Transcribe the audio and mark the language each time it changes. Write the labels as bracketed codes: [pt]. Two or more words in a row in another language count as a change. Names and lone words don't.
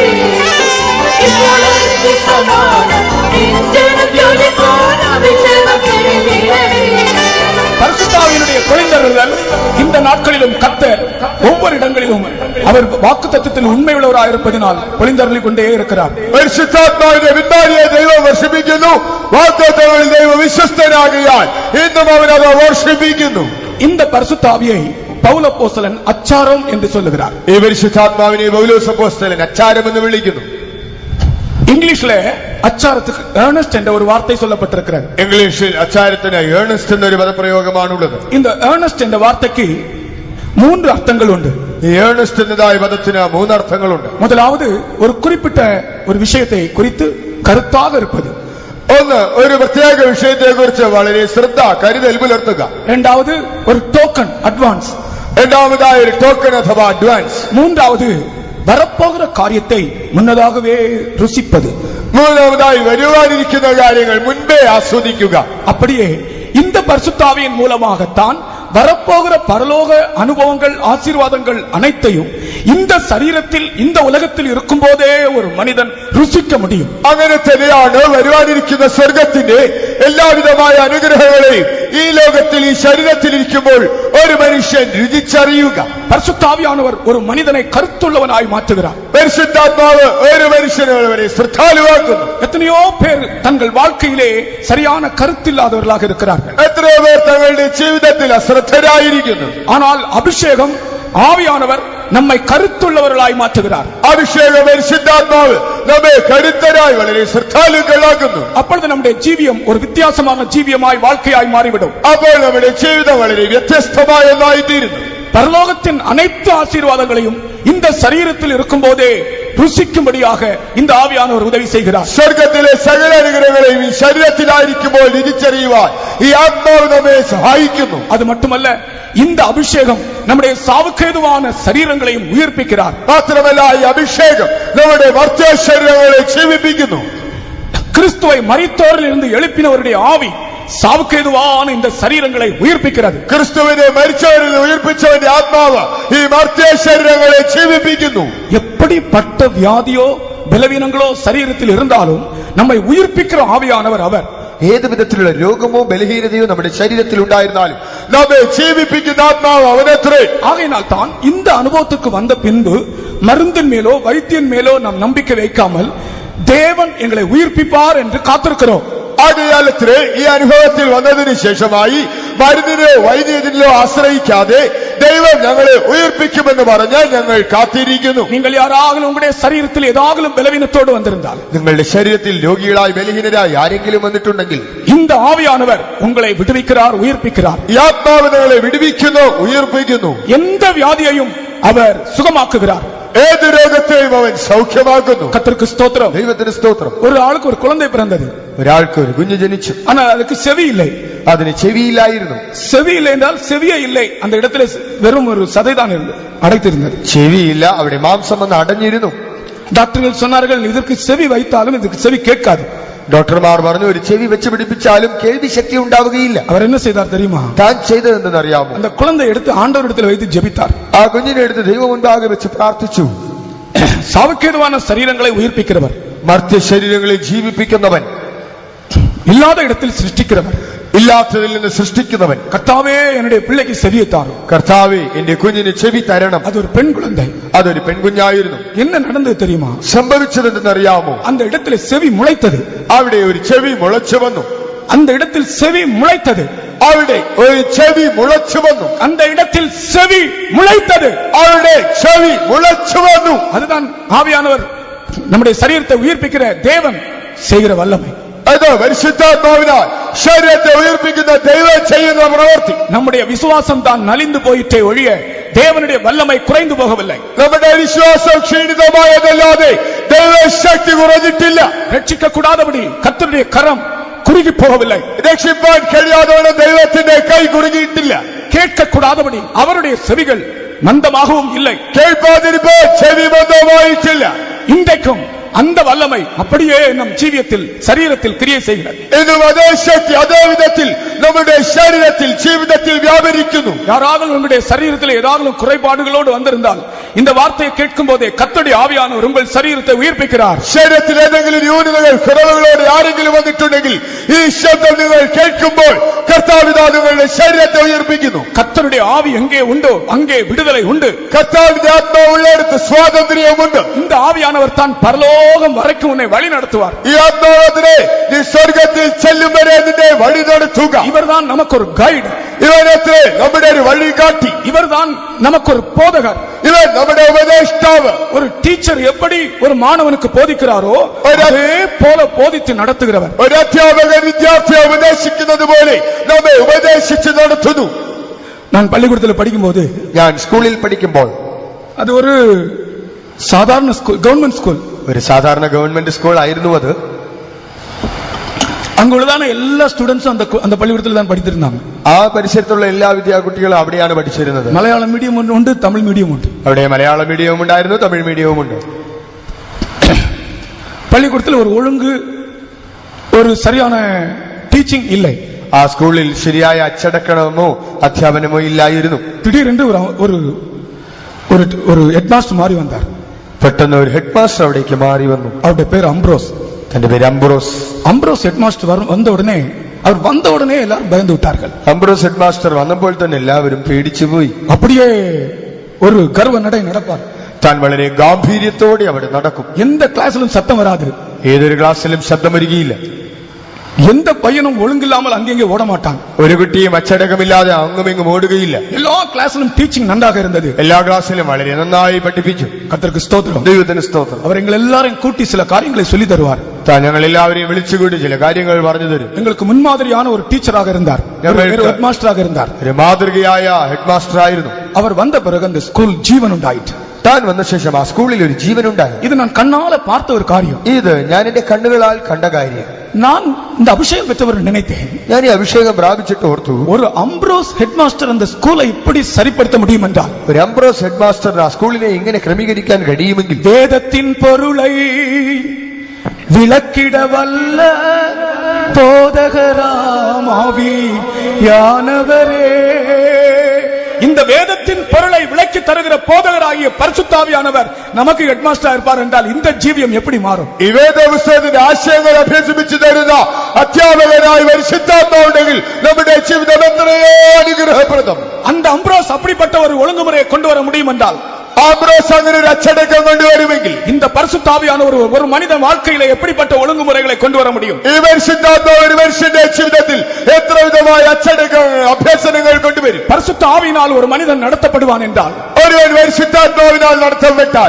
[ta] இப்போ அக்னி சமானம் இந்திரம் ஜொலிப்போம். அபிஷேகம் செய்திடனே. பரிசுத்தாவியினுடைய பொழிந்தருளுதல் இந்த நாட்களிலும் கர்த்தர் ஒவ்வொரு இடங்களிலும் அவர் வாக்குத்தத்தத்தில் உண்மையுள்ளவராயிருப்பதினால் பொழிந்தருளிக் கொண்டே இருக்கிறார். [ml] പരിശുദ്ധാത്മാവിന്റെ വിന്താരിയെ ദൈവം വർഷിപ്പിക്കുന്നു. വാഗ്ദത്തങ്ങളിൽ ദൈവം വിശ്വസ്തനാകിയാൽ ഇന്നും അവൻ അത് വർഷിപ്പിക്കുന്നു. [ta] இந்த பரிசுத்தாவியை பவுலப்போஸ்தலன் அச்சாரம் என்று சொல்லுகிறார். [ml] ഈ പരിശുദ്ധാത്മാവിനെ പൗലോസ് അപ്പോസ്തലൻ അച്ചാരം എന്ന് വിളിക്കുന്നു. [ta] இங்கிலீஷ்ல அச்சாரத்துக்கு ஏர்னஸ்ட் என்ற ஒரு வார்த்தை சொல்லப்பட்டிருக்கிறது. [ml] ഇംഗ്ലീഷിൽ അച്ചാരത്തിന് ഏണസ്റ്റ് എന്നൊരു പദപ്രയോഗമാണുള്ളത്. [ta] இந்த ஏர்னஸ்ட் என்ற வார்த்தைக்கு 3 அர்த்தங்கள் உண்டு. [ml] ഈ ഏണസ്റ്റ് എന്നതായ പദത്തിന് 3 അർത്ഥങ്ങളുണ്ട്. [ta] முதலாவது ஒரு குறிப்பிட்ட ஒரு விஷயத்தை குறித்து கருத்தாக இருப்பது. [ml] ഒന്ന്, ഒരു പ്രത്യേക വിഷയത്തെ കുറിച്ച് വളരെ ശ്രദ്ധ കരുതൽ പുലർത്തുക. [ta] இரண்டாவது ஒரு [en] token advance. [ml] രണ്ടാമതായ ഒരു ടോക്കൺ അഥവാ അഡ്വാൻസ്. [ta] மூன்றாவது வரப்போகிற காரியத்தை முன்னதாகவே ருசிப்பது. [ml] മൂന്നാമതായി വരുവാനിരിക്കുന്ന കാര്യങ്ങൾ മുൻപേ ആസ്വദിക്കുക. [ta] அப்படியே இந்த பரிசுத்தாவியின் மூலமாகத்தான் வரப்போகிற பரலோக அனுபவங்கள் ஆசீர்வாதங்கள் அனைத்தையும் இந்த சரீரத்தில் இந்த உலகத்தில் இருக்கும் போதே ஒரு மனிதன் ருசிக்க முடியும். [ml] അങ്ങനെ തന്നെയാണ് വരുവാനിരിക്കുന്ന സ്വർഗത്തിന്റെ എല്ലാവിധമായ അനുഗ്രഹങ്ങളെയും ഈ ലോകത്തിൽ ഈ ശരീരത്തിൽ ഇരിക്കുമ്പോൾ ഒരു മനുഷ്യൻ രുചിച്ചറിയുക. [ta] பரிசுத்தாவியானவர் ஒரு மனிதனை கருத்துள்ளவனாய் மாற்றுகிறார். [ml] പരിശുദ്ധാത്മാവ് ഒരു മനുഷ്യനെ വളരെ ശ്രദ്ധാലുവാക്കുന്നു. [ta] எத்தனையோ பேர் தங்கள் வாழ்க்கையிலே சரியான கருத்தில்லாதவர்களாக இருக்கிறார்கள். [ml] എത്രയോ പേർ തങ്ങളുടെ ജീവിതത്തിൽ അശ്രദ്ധരായിരിക്കുന്നു. [ta] ஆனால் அபிஷேகம் ஆவியானவர் നമ്മை കരുത്തുള്ളവர்களாய் മാറ്റുகிறார். [ml] അഭിഷേകം പരിശുദ്ധാത്മാവ് നമ്മെ കരുത്തരായി വളരെ ശ്രദ്ധാലുക്കളാക്കുന്നു. [ta] அப்பொழுது நம்முடைய ஜீவியம் ஒரு வித்தியாசமான ஜீவியமாய் வாழ்க்கையாய் மாறிவிடும். [ml] അപ്പോൾ നമ്മുടെ ജീവിതം വളരെ വ്യത്യസ്തമായ ഒന്നായി തീരുന്നു. [ta] பரலோகத்தின் அனைத்து ஆசீர்வாதங்களையும் இந்த சரீரத்தில் இருக்கும் போதே ருசிக்கும்படியாக இந்த ஆவியானவர் உதவி செய்கிறார். [ml] സ്വർഗത്തിലെ സകല അനുഗ്രഹങ്ങളെയും ഈ ശരീരത്തിലായിരിക്കുമ്പോൾ രുചിച്ചറിയുവാൻ ഈ ആത്മാവ് നമ്മെ സഹായിക്കുന്നു. [ta] அது மட்டுமல்ல, இந்த அபிஷேகம் நம்முடைய சாவுக்கேதுவான சரீரங்களையும் உயிர்ப்பிக்கிறார். [ml] മാത്രമല്ല ഈ അഭിഷേകം നമ്മുടെ മർത്യ ശരീരങ്ങളെ ജീവിപ്പിക്കുന്നു. [ta] கிறிஸ்துவை மரித்தோரில் இருந்து எழுப்பினவருடைய ஆவி சாவுக்கேதுவான இந்த சரீரங்களை உயிர்ப்பிக்கிறது. [ml] ക്രിസ്തുവിനെ മരിച്ചവരിൽ ഉയർപ്പിച്ചവന്റെ ആത്മാവ് ഈ മർത്യ ശരീരങ്ങളെ ജീവിപ്പിക്കുന്നു. [ta] எப்படிப்பட்ட வியாதியோ பலவீனங்களோ சரீரத்தில் இருந்தாலும் நம்மை உயிர்ப்பிக்கிற ஆவியானவர் அவர். [ml] ഏത് വിധത്തിലുള്ള രോഗമോ ബലഹീനതയോ നമ്മുടെ ശരീരത്തിൽ ഉണ്ടായിരുന്നാലും നമ്മെ ജീവിപ്പിക്കുന്ന ആത്മാവ് അവനത്രേ. [ta] ஆகையினால் தான் இந்த அனுபவத்துக்கு வந்த பின்பு மருந்தின் மேலோ வைத்தியன் மேலோ நாம் நம்பிக்கை வைக்காமல் தேவன் எங்களை உயிர்ப்பிப்பார் என்று காத்திருக்கிறோம். [ml] ആദ്യകാലത്തിലെ ഈ അനുഭവത്തിൽ വന്നതിന് ശേഷമായി മരുന്നിനോ വൈദ്യത്തിനോ ആശ്രയിക്കാതെ ദൈവം ഞങ്ങളെ ഉയർപ്പിക്കുമെന്ന് പറഞ്ഞാൽ ഞങ്ങൾ കാത്തിരിക്കുന്നു. [ta] நீங்கள் யாராவது உங்களுடைய சரீரத்தில் ஏதாவது பலவீனத்தோடு வந்திருந்தால், [ml] നിങ്ങളുടെ ശരീരത്തിൽ രോഗികളായി ബലഹീനരായി ആരെങ്കിലും വന്നിട്ടുണ്ടെങ്കിൽ [ta] இந்த ആവിയാனவர் உங்களை விடுவிக்கிறார், உயிர்ப்பிக்கிறார். [ml] ഈ ആത്മാവ് ഞങ്ങളെ വിടുവിക്കുന്നു, ഉയർപ്പിക്കുന്നു. [ta] எந்த வியாதியையும் அவர் சுகமாக்குகிறார். [ml] ഏത് രോഗത്തെയും അവൻ സൗഖ്യമാക്കുന്നു. [ta] கர்த்தருக்கு ஸ்தோத்திரம். [ml] ദൈവത്തിന് സ്തോത്രം. [ta] ஒரு ஆளுக்கு ஒரு குழந்தை பிறந்தது, [ml] ഒരാൾക്ക് ഒരു കുഞ്ഞ് ജനിച്ചു. [ta] ஆனால் அதுக்கு செவி இல்லை. [ml] അതിന് ചെവിയില്ലായിരുന്നു. [ta] செவி இல்லை என்றால் செவியே இல்லை, அந்த இடத்துல வெறும் ஒரு சதைதான் அடைத்திருந்தது. [ml] ചെവിയില്ല, അവിടെ മാംസം വന്ന് അടഞ്ഞിരുന്നു. [ta] டாக்டர்கள் சொன்னார்கள், இதற்கு செவி வைத்தாலும் இதுக்கு செவி கேட்காது. [ml] ഡോക്ടർമാർ പറഞ്ഞു ഒരു ചെവി വെച്ച് പിടിപ്പിച്ചാലും കേൾവി ശക്തി ഉണ്ടാവുകയില്ല. [ta] அவர் என்ன செய்தார் தெரியுமா? [ml] താൻ ചെയ്തതെന്തെന്ന് അറിയാമോ? [ta] அந்த குழந்தை எடுத்து ஆண்டவரிடத்தில் வைத்து ஜெபித்தார். [ml] ആ കുഞ്ഞിനെ എടുത്ത് ദൈവം മുൻപാകെ വെച്ച് പ്രാർത്ഥിച്ചു. [ta] சாவுக்கேதுவான சரீரங்களை உயிர்ப்பிக்கிறவர், [ml] മർത്യ ശരീരങ്ങളെ ജീവിപ്പിക്കുന്നവൻ, [ta] இல்லாத இடத்தில் சிருஷ்டிக்கிறவர், [ml] ഇല്ലാത്തതിൽ നിന്ന് സൃഷ്ടിക്കുന്നവൻ. [ta] கர்த்தாவே என்னுடைய பிள்ளைக்கு செவியை தாரும். [ml] കർത്താവേ എന്റെ കുഞ്ഞിന് ചെവി തരണം. [ta] அது ஒரு பெண் குழந்தை. [ml] അതൊരു പെൺകുഞ്ഞായിരുന്നു. [ta] என்ன நடந்தது தெரியுமா? [ml] സംഭവിച്ചതെന്തെന്നറിയാമോ? [ta] அந்த இடத்துல செவி முளைத்தது. [ml] അവിടെ ഒരു ചെവി മുളച്ചു വന്നു. [ta] அந்த இடத்தில் செவி முளைத்தது. [ml] അവിടെ ഒരു ചെവി മുളച്ചു വന്നു. [ta] அந்த இடத்தில் செவி முளைத்தது. [ml] അവിടെ ചെവി മുളച്ചു വന്നു. [ta] அதுதான் ஆவியானவர் நம்முடைய சரீரத்தை உயிர்ப்பிக்கிற தேவன் செய்கிற வல்லமை. [ml] അത് പരിശുദ്ധാത്മാവിനാൽ ശരീരത്തെ ഉയർപ്പിക്കുന്ന ദൈവം ചെയ്യുന്ന പ്രവൃത്തി. [ta] நம்முடைய விசுவாசம் தான் நலிந்து போயிட்டே ஒழிய தேவனுடைய வல்லமை குறைந்து போகவில்லை. [ml] നമ്മുടെ വിശ്വാസം ക്ഷീണിതമായതല്ലാതെ ദൈവശക്തി കുറഞ്ഞിട്ടില്ല. [ta] ரட்சிக்க கூடாதபடி கர்த்தருடைய கரம் குறுகி போகவில்லை. [ml] രക്ഷിപ്പാൻ കഴിയാതെ ദൈവത്തിന്റെ കൈ കുറുകിയിട്ടില്ല. [ta] கேட்க கூடாதபடி அவருடைய செவிகள் மந்தமாகவும் இல்லை. [ml] കേൾപ്പാതിരിപ്പോൾ ചെവി ബന്ധമായിട്ടില്ല. [ta] இன்றைக்கும் அந்த வல்லமை அப்படியே நம் ஜீவியத்தில் சரீரத்தில் கிரியை செய்கிறது. [ml] ഇന്നും അതേ ശക്തി അതേ വിധത്തിൽ നമ്മുടെ ശരീരത്തിൽ ജീവിതത്തിൽ വ്യാപരിക്കുന്നു. [ta] யாராவது உங்களுடைய சரீரத்தில் ஏதாவது குறைபாடுகளோடு வந்திருந்தால் இந்த வார்த்தையை கேட்கும் போதே கர்த்தருடைய ஆவியானவர் உங்கள் சரீரத்தை உயிர்ப்பிக்கிறார். [ml] ശരീരത്തിൽ ഏതെങ്കിലും ന്യൂനതകൾ കുറവുകളോട് ആരെങ്കിലും വന്നിട്ടുണ്ടെങ്കിൽ ഈ ശബ്ദം നിങ്ങൾ കേൾക്കുമ്പോൾ കർത്താവിതാ നിങ്ങളുടെ ശരീരത്തെ ഉയർപ്പിക്കുന്നു. [ta] கர்த்தருடைய ஆவி எங்கே உண்டோ அங்கே விடுதலை உண்டு. [ml] കർത്താവിന്റെ ആത്മാവുള്ളിടത്ത് സ്വാതന്ത്ര്യമുണ്ട്. [ta] இந்த ആവിയാனவர் தான் பரலோகம் வரைக்கும் உன்னை வழி நடத்துவார். [ml] ഈ ആത്മാവിനെ നീ സ്വർഗത്തിൽ ചെല്ലും വരെ നിന്നെ വഴി നടത്തുക. [ta] இவர்தான் நமக்கு ஒரு கைடு. [ml] ഇവനത്രേ നമ്മുടെ ഒരു വഴികാട്ടി. [ta] இவர்தான் நமக்கு ஒரு போதகர். [ml] ഇവൻ നമ്മുടെ ഉപദേഷ്ടാവ്. [ta] ஒரு டீச்சர் எப்படி ஒரு மாணவனுக்கு போதிக்கிறாரோ அதே போல போதித்து நடத்துகிறவர். [ml] ഒരു അധ്യാപകൻ വിദ്യാർത്ഥിയെ ഉപദേശിക്കുന്നത് പോലെ നമ്മെ ഉപദേശിച്ച് നടത്തുന്നു. [ta] நான் பள்ளிக்கூடத்தில் படிக்கும்போது, [ml] ഞാൻ സ്കൂളിൽ പഠിക്കുമ്പോൾ, [ta] அது ஒரு சாதாரண ஸ்கூல், [en] government school. [ml] ഒരു സാധാരണ [en] government school [ml] ആയിരുന്നു അത്. [ta] அங்குள்ளதான எல்லா ஸ்டூடெண்ட்ஸும் அந்த பள்ளிக்கூடத்தில் தான் படித்திருந்தாங்க. [ml] ആ പരിസരത്തുള്ള എല്ലാ വിദ്യാർത്ഥികളും അവിടെയാണ് പഠിച്ചിരുന്നത്. [ta] மலையாளம் மீடியம் உண்டு, தமிழ் மீடியம் உண்டு. [ml] അവിടെ മലയാള മീഡിയവും ഉണ്ടായിരുന്നു, തമിഴ് മീഡിയവും ഉണ്ട്. [ta] பள்ளிக்கூடத்தில் ஒரு ஒழுங்கு, ஒரு சரியான டீச்சிங் இல்லை. [ml] ആ സ്കൂളിൽ ശരിയായ അച്ചടക്കമോ അധ്യാപനമോ ഇല്ലായിരുന്നു. [ta] திடீரென்று ஒரு [en] head master [ta] மாறி வந்தார். [ml] പെട്ടെന്ന് ഒരു [en] head master [ml] അവിടേക്ക് മാറി വന്നു. [ta] அவருடைய பேர் அம்ப்ரோஸ். [ml] തന്റെ പേര് അംബ്രോസ്. [ta] அம்ப்ரோஸ் [en] head master [ta] வந்த உடனே எல்லாரும் பயந்து விட்டார்கள். [ml] അംബ്രോസ് [en] head master [ml] വന്നപ്പോൾ തന്നെ എല്ലാവരും പേടിച്ചുപോയി. [ta] அப்படியே ஒரு கர்வ நடை நடப்பார். [ml] താൻ വളരെ ഗാംഭീര്യത്തോടെ അവിടെ നടക്കും. [ta] எந்த கிளாஸிலும் சத்தம் வராது. [ml] ഏതൊരു ക്ലാസ്സിലും ശബ്ദം വരികയില്ല. [ta] எந்த பையனும் ஒழுங்கில்லாமல் அங்கெங்கே ஓட மாட்டான். [ml] ഒരു കുട്ടിയും അച്ചടക്കമില്ലാതെ അങ്ങുമിങ്ങും ഓടുകയില്ല. [ta] எல்லா கிளாஸிலும் டீச்சிங் நன்றாக இருந்தது. [ml] എല്ലാ ക്ലാസ്സിലും വളരെ നന്നായി പഠിപ്പിച്ചു. [ta] கர்த்தருக்கு ஸ்தோத்திரம். [ml] ദൈവത്തിന് സ്തോത്രം. [ta] அவர் எங்கள் எல்லாரையும் கூட்டி சில காரியங்களை சொல்லி தருவார். [ml] ഞങ്ങൾ എല്ലാവരെയും വിളിച്ചുകൂടി ചില കാര്യങ്ങൾ പറഞ്ഞു തരും. [ta] எங்களுக்கு முன்மாதிரியான ஒரு டீச்சராக இருந்தார். ஹெட் மாஸ்டராக இருந்தார். [ml] ഒരു മാതൃകയായ [en] head master [ml] ആയിരുന്നു. [ta] அவர் வந்த பிறகு அந்த ஸ்கூல் ஜீவன் உண்டாயிற்று. [ml] താൻ വന്ന ശേഷം ആ സ്കൂളിൽ ഒരു ജീവനുണ്ടായി. [ta] இது நான் கண்ணால பார்த்த ஒரு காரியம். [ml] ഇത് ഞാൻ എന്റെ കണ്ണുകളാൽ കണ്ട കാര്യം. [ta] நான் இந்த அபிஷேகம் பெற்றவர் நினைத்தேன். [ml] ഞാൻ ഈ അഭിഷേകം പ്രാപിച്ചിട്ട് ഓർത്തു, [ta] ஒரு அம்ப்ரோஸ் [en] head master [ta] அந்த ஸ்கூலை இப்படி சரிப்படுத்த முடியும் என்றால், [ml] ഒരു അംബ്രോസ് [en] head master [ml] ആ സ്കൂളിനെ ഇങ്ങനെ ക്രമീകരിക്കാൻ കഴിയുമെങ്കിൽ, [ta] வேதத்தின் பொருளை விளக்கிட வல்ல போதகராம் ஆவியானவரே, இந்த வேதத்தின் பொருளை விளக்கி தருகிற போதகராகிய பரிசுத்தாவியானவர் நமக்கு ஹெட்மாஸ்டர் இருப்பார் என்றால் இந்த ஜீவியம் எப்படி மாறும்? [ml] ഈ വേദപുസ്തകത്തിന്റെ ആശയങ്ങൾ അഭ്യസിപ്പിച്ചു തരുന്ന അധ്യാപകനായി പരിശുദ്ധാത്മാവുണ്ടെങ്കിൽ നമ്മുടെ ജീവിതം എത്രയോ അനുഗ്രഹപ്രദം. [ta] அந்த அம்ப்ரோஸ் அப்படிப்பட்ட ஒரு ஒழுங்குமுறையை கொண்டு வர முடியும் என்றால், [ml] ആംബ്രോസ് അങ്ങനെ ഒരു അച്ചടക്കം കൊണ്ടുവരുമെങ്കിൽ, [ta] இந்த பரிசுத்தாவியானவர் ஒரு மனித வாழ்க்கையில எப்படிப்பட்ட ஒழுங்குமுறைகளை கொண்டு வர முடியும்? [ml] ഈ പരിശുദ്ധാത്മാവ് ഒരു മനുഷ്യന്റെ ജീവിതത്തിൽ എത്ര വിധമായ അച്ചടക്കം അഭ്യസനങ്ങൾ കൊണ്ടുവരും. [ta] பரிசுத்த ஆவியினால் ஒரு மனிதன் நடத்தப்படுவான் என்றால், [ml] ഒരുവൻ പരിശുദ്ധാത്മാവിനാൽ നടത്തപ്പെട്ടാൽ